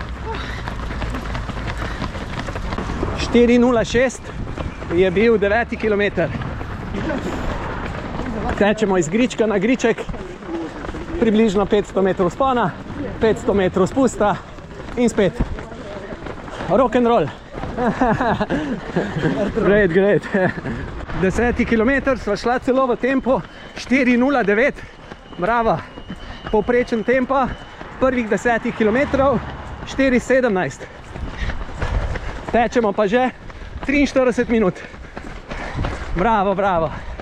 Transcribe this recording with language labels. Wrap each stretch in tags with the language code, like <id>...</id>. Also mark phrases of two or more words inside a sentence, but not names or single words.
<sl>4:06 je bil 9. kilometer. Tečemo iz grička na griček, približno 500 metrov spona, 500 metrov spusta in spet</sl> <en>rock and roll.</en> <sl>Great. 10 km sva šla celo v tempo 4:09. Bravo. Povprečen tempo prvih 10 km 4:17. Tečemo pa že 43 minut. Bravo.</sl>